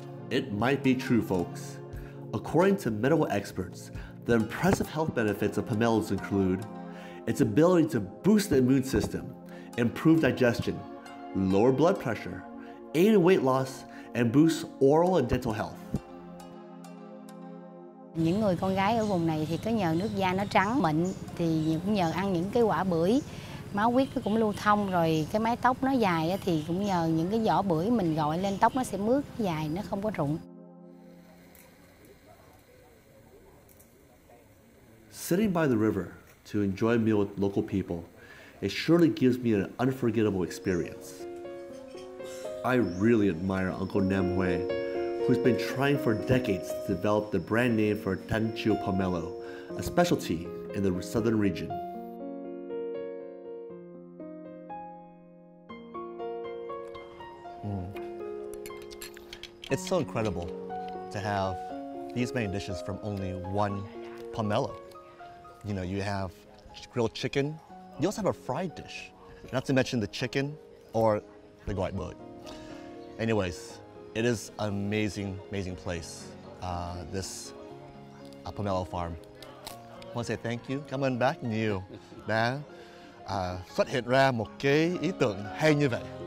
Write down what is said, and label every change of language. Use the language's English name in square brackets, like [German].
[English] It might be true, folks. According to medical experts, the impressive health benefits of pomelos include its ability to boost the immune system, improve digestion, lower blood pressure, aid in weight loss, and boost oral and dental health. [Vietnamese] Những người con gái ở vùng này thì có nhờ nước da nó trắng mịn thì cũng nhờ ăn những cái quả bưởi, máu huyết nó cũng lưu thông, rồi cái mái tóc nó dài thì cũng nhờ những cái vỏ bưởi mình gội lên tóc nó sẽ mướt dài, nó không có rụng. [English] Sitting by the river to enjoy a meal with local people, it surely gives me an unforgettable experience. I really admire Uncle Nam Hue, who's been trying for decades to develop the brand name for Tanchu pomelo, a specialty in the southern region. It's so incredible to have these many dishes from only one pomelo. You know, you have grilled chicken. You also have a fried dish, not to mention the chicken or the gỏi bưởi. Anyways, it is an amazing, amazing place, this Pomelo Farm. I want to say thank you, [Vietnamese] cảm ơn bác nhiều đã phát hiện ra một cái ý tưởng hay như vậy.